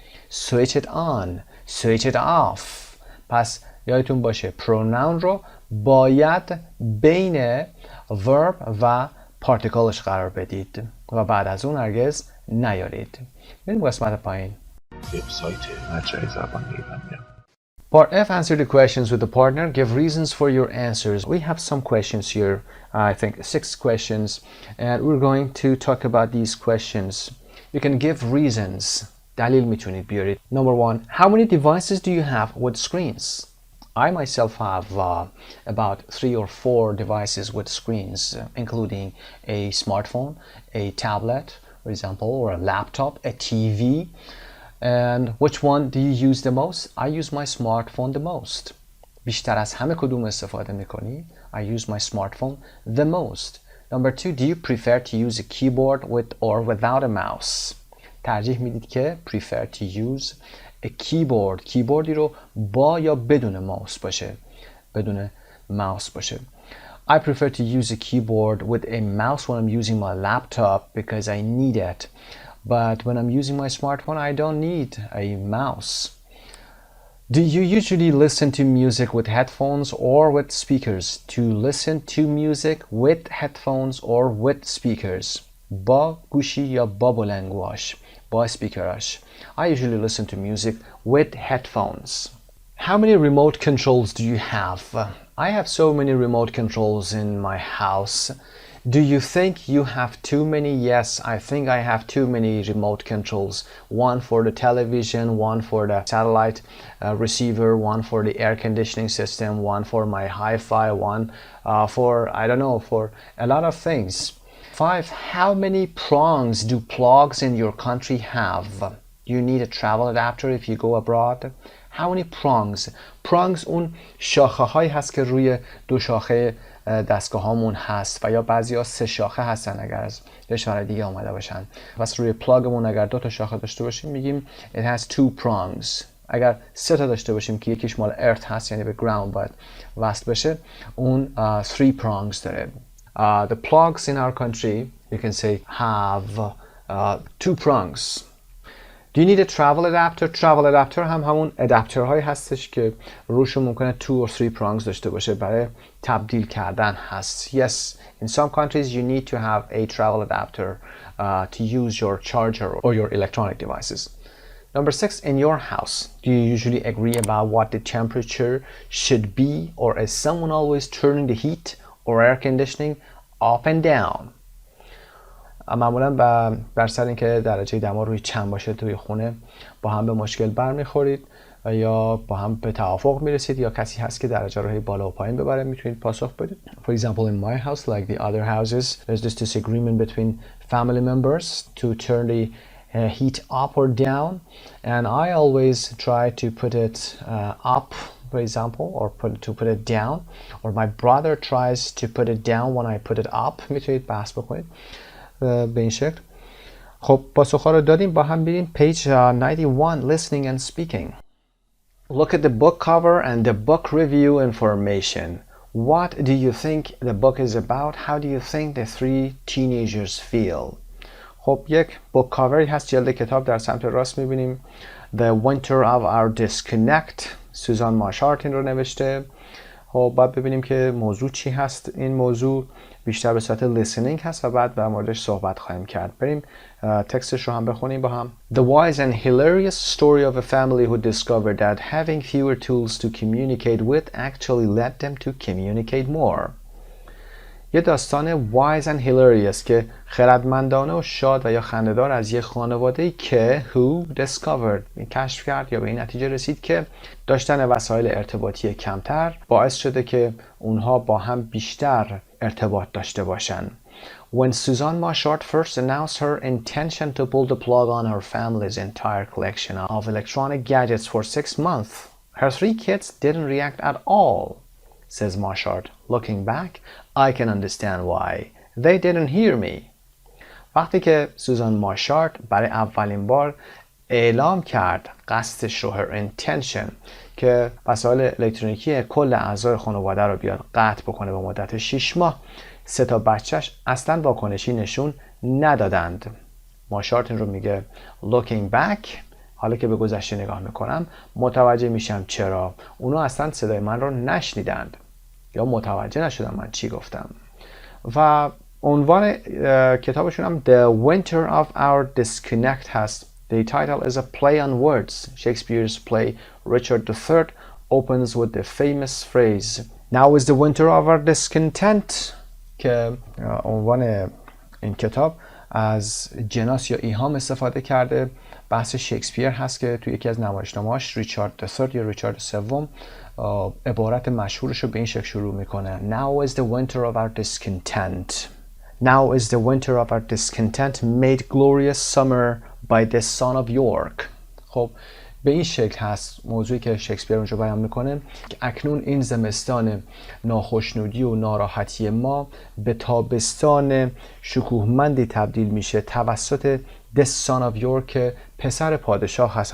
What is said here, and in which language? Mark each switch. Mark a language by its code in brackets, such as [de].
[en] switch it on. switch it off. [fa] پس یادتون باشه pronoun رو باید بین verb و پارتیکلش قرار بدید و بعد از اون هرگز نیارید. بریم قسمت پایین. وبسایت مجموعه زبان ایرانی. [en] Part F, answer the questions with the partner. Give reasons for your answers. We have some questions here, I think 6 questions, and we're going to talk about these questions. You can give reasons. [fa] دلیل میتونید بیارید. [en] Number 1, how many devices do you have with screens? I myself have about 3 or 4 devices with screens, including a smartphone, a tablet, for example, or a laptop, a TV. And which one do you use the most? I use my smartphone the most. [fa] بیشتر از همه کدوم استفاده میکنی؟ [en] I use my smartphone the most. Number 2, do you prefer to use a keyboard with or without a mouse? [fa] ترجیح میدید که [en] prefer to use a keyboard. [fa] کیبوردی رو با یا بدون ماوس باشه. بدون ماوس باشه. [en] I prefer to use a keyboard with a mouse when I'm using my laptop because I need it. But when I'm using my smartphone, I don't need a mouse. Do you usually listen to music with headphones or with speakers? To listen to music with headphones or with speakers. [fa] با گوشی یا با بلندگوهاش، با اسپیکراش. [en] I usually listen to music with headphones. How many remote controls do you have? I have so many remote controls in my house. Do you think you have too many? Yes, I think I have too many remote controls. One for the television, one for the satellite receiver, one for the air conditioning system, one for my hi-fi, one for, I don't know, for a lot of things. 5. How many prongs do plugs in your country have? Do you need a travel adapter if you go abroad? How many prongs? [fa] Prongs اون شاخه هایی هست که روی دو شاخه دستگاه هامون هست و یا بعضی ها 3 شاخه هستن اگر از کشور دیگه آمده باشن. پس روی پلاگمون اگر 2 تا شاخه داشته باشیم میگیم [en] it has 2 prongs. [fa] اگر 3 تا داشته باشیم که یکیش مال earth هست یعنی به ground باید وصل بشه اون 3 prongs داره. [en] The plugs in our country you can say have 2 prongs. Do you need a travel adapter? [fa] Travel adapter هم همون ادپتر هایی هستش که روشون ممکنه [en] 2 or 3 prongs [fa] داشته باشه برای تبدیل کردن هست. [en] Yes, in some countries you need to have a travel adapter to use your charger or your electronic devices. Number 6, in your house, do you usually agree about what the temperature should be, or is someone always turning the heat or air conditioning up and down? [fa] معمولا بر سر اینکه درجه دما روی چند باشه توی خونه با هم به مشکل برمیخورید یا با هم به توافق میرسید یا کسی هست که درجه رو بالا و پایین ببره میتونید پاسخ بدید. [en] For example, in my house, like the other houses, there's this disagreement between family members to turn the heat up or down, and I always try to put it up, for example, or put it down, or my brother tries to put it down when I put it up. [fa] میتونید بحث بکنید به این شکل. خب پاسخ‌ها رو دادیم، با هم بریم [en] page 91, listening and speaking. Look at the book cover and the book review information. What do you think the book is about? How do you think the 3 teenagers feel? [fa] خب یک book cover هست، جلد کتاب در سمت راست می‌بینیم. [en] The winter of our disconnect. [fa] سوزان ماشارت این رو نوشته. خب بعد ببینیم که موضوع چی هست. این موضوع بیشتر به صورت listening هست و بعد در موردش صحبت خواهیم کرد. بریم تکستش رو هم بخونیم با هم. [en] The wise and hilarious story of a family who discovered that having fewer tools to communicate with actually led them to communicate more. [fa] یه داستان [en] wise and hilarious [fa] که خردمندانه و شاد و یا خنده‌دار از یک خانواده‌ای که [en] who discovered [fa] کشف کرد یا به این نتیجه رسید که داشتن وسایل ارتباطی کمتر باعث شده که اونها با هم بیشتر ارتباط داشته باشن. [en] When Suzanne Marchart first announced her intention to pull the plug on her family's entire collection of electronic gadgets for 6 months, her 3 kids didn't react at all, says Marchart. Looking back, I can understand why. They didn't hear me. [fa] وقتی که سوزان ماشارت برای اولین بار اعلام کرد قصدش رو [en] her intention [fa] که وسایل الکترونیکی کل اعضای خانواده رو بیاد قطع بکنه به مدت 6 ماه، 3 تا بچهش اصلا واکنشی نشون ندادند. ماشارت این رو میگه [en] looking back، [fa] حالا که به گذشته نگاه میکنم متوجه میشم چرا اونا اصلا صدای من رو نشنیدند یا متوجه نشدن من چی گفتم. و عنوان کتابشون هم The Winter of Our Disconnect هست. [en] The title is a play on words. Shakespeare's play Richard III opens with the famous phrase Now is the winter of our discontent. [fa] که عنوان این کتاب از جناس یا ایهام استفاده کرده. بحث شکسپیر هست که توی یکی از نمایشنامه‌هاش ریچارد III یا ریچارد سوم عبارت مشهورش رو به این شکل شروع میکنه. [en] Now is the winter of our discontent. Now is the winter of our discontent made glorious summer by the son of York. [fa] خب به این شکل هست موضوعی که شکسپیر اونجا بیان میکنه که اکنون این زمستان ناخشنودی و ناراحتی ما به تابستان شکوهمندی تبدیل میشه توسط [en] the son of York [fa] که پسر پادشاه هست.